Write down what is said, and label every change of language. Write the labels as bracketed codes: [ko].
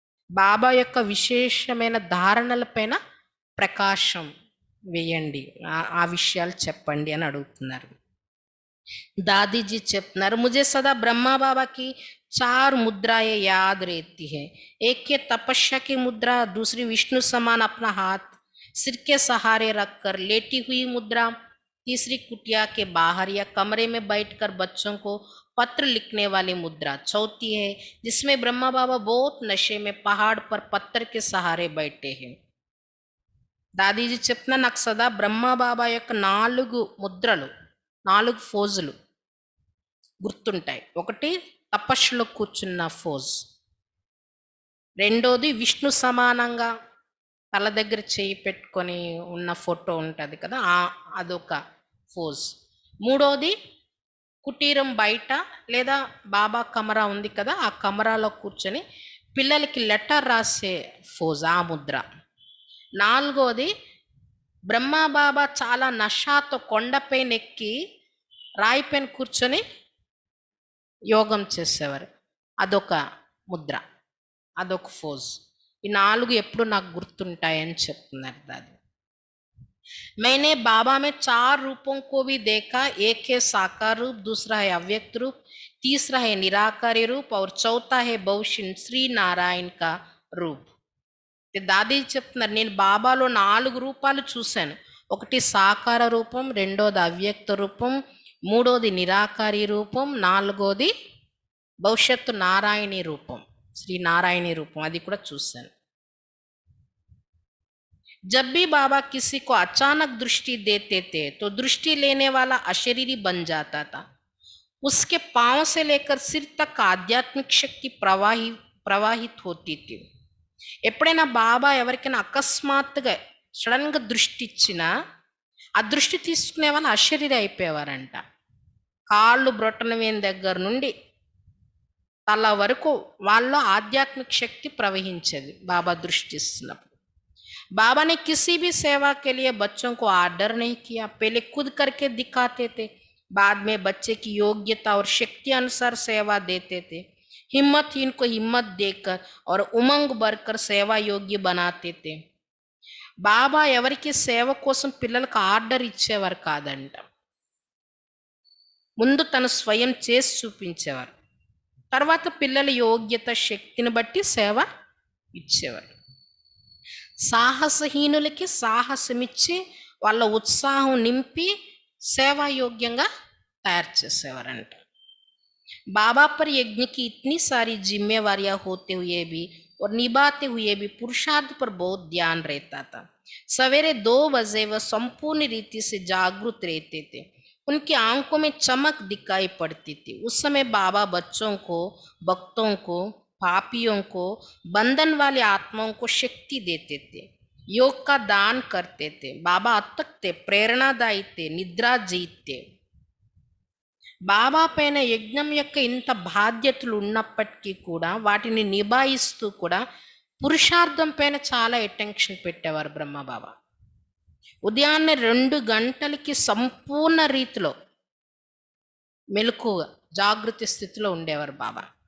[te] బాబా యొక్క విశేషమైన ధారణలపైన ప్రకాశం వేయండి, ఆ విషయాలు చెప్పండి అని అడుగుతున్నారు. దాదీజీ చెప్తున్నారు, [hi] मुझे सदा ब्रह्मा बाबा की 4 मुद्राएं याद रहती है. एक है तपस्या की मुद्रा, दूसरी विष्णु समान अपना हाथ सिर के सहारे रखकर लेटी हुई मुद्रा, तीसरी कुटिया के बाहर या कमरे में बैठकर बच्चों को पत्र लिखने वाली मुद्रा, चौथी है जिसमें ब्रह्मा बाबा बहुत नशे में पहाड़ पर पत्थर के सहारे बैठे हैं. [te] దాదీజీ చెప్పిన నాకు సదా బ్రహ్మబాబా యొక్క 4 ముద్రలు, 4 ఫోజులు గుర్తుంటాయి. ఒకటి తపస్సులో కూర్చున్న ఫోజ్, రెండోది విష్ణు సమానంగా తల దగ్గర చేయి పెట్టుకొని ఉన్న ఫోటో ఉంటుంది కదా, అదొక ఫోజ్. మూడోది కుటీరం బయట లేదా బాబా కమరా ఉంది కదా, ఆ కమరాలో కూర్చొని పిల్లలకి లెటర్ రాసే ఫోజ్, ఆ ముద్ర. నాలుగోది బ్రహ్మబాబా చాలా నషాతో కొండపైన ఎక్కి రాయిపైన కూర్చొని యోగం చేసేవారు, అదొక ముద్ర, అదొక ఫోజ్. ఈ 4 ఎప్పుడు నాకు గుర్తుంటాయని చెప్తున్నారు దాది. [hi] मैंने बाबा में 4 रूपों को भी देखा, एक है साकार रूप, दूसरा है अव्यक्त रूप, तीसरा है निराकारी रूप और चौथा है भविष्य श्री नारायण का रूप. [te] దాది చెప్తున్నారు, నేను బాబాలో 4 రూపాలు చూశాను. ఒకటి సాకార రూపం, రెండోది అవ్యక్త రూపం, మూడోది నిరాకారి రూపం, నాలుగోది భవిష్యత్తు నారాయణి రూపం, శ్రీ నారాయణి రూపం, అది కూడా చూశాను. [hi] जब भी बाबा किसी को अचानक दृष्टि देते थे तो दृष्टि लेने वाला अशरीरी बन जाता था. उसके पांव से लेकर सिर तक आध्यात्मिक शक्ति प्रवाहित होती थी. [te] ఎప్పుడైనా బాబా ఎవరికైనా అకస్మాత్తుగా సడన్గా దృష్టి ఇచ్చినా ఆ దృష్టి తీసుకునే వాళ్ళు అశరీరి అయిపోయేవారంట. కాళ్ళు బ్రొట్టన వేని దగ్గర నుండి తల వరకు వాళ్ళలో ఆధ్యాత్మిక శక్తి ప్రవహించేది బాబా దృష్టి ఇస్తున్నప్పుడు. [hi] बाबा ने किसी भी सेवा के लिए बच्चों को आर्डर नहीं किया, पहले खुद करके दिखाते थे, बाद में बच्चे की योग्यता और शक्ति अनुसार सेवा देते थे. हिम्मतहीन को हिम्मत देकर और उमंग भरकर सेवा योग्य बनाते थे. [te] బాబా ఎవరికి సేవ కోసం పిల్లలకు ఆర్డర్ ఇచ్చేవారు కాదంట, ముందు తను స్వయం చేసి చూపించేవారు, తర్వాత పిల్లల యోగ్యత శక్తిని బట్టి సేవ ఇచ్చేవారు. సాహసహీనులకి సాహసమిచ్చి వాళ్ళ ఉత్సాహం నింపి సేవాయోగ్యంగా తయారు చేసేవారంట. [hi] बाबा पर यज्ञ की इतनी सारी जिम्मेवारियां होते हुए भी और निभाते हुए भी पुरुषार्थ पर बहुत ध्यान रहता था. सवेरे 2 बजे वह संपूर्ण रीति से जागृत रहते थे. उनकी आंखों में चमक दिखाई पड़ती थी. उस समय बाबा बच्चों को, भक्तों को, पापियों को, बंधन वाले आत्माओं को शक्ति देते थे, योग का दान करते थे. बाबा अतक थे, प्रेरणादायी थे, निद्रा जीत थे. [te] బాబా పైన యజ్ఞం యొక్క ఇంత బాధ్యతలు ఉన్నప్పటికీ కూడా వాటిని నిభాయిస్తూ కూడా పురుషార్థం పైన చాలా అటెన్షన్ పెట్టేవారు బ్రహ్మబాబా. ఉదయాన్నే 2 గంటలకి సంపూర్ణ రీతిలో మెలకుగా జాగృతి స్థితిలో ఉండేవారు బాబా.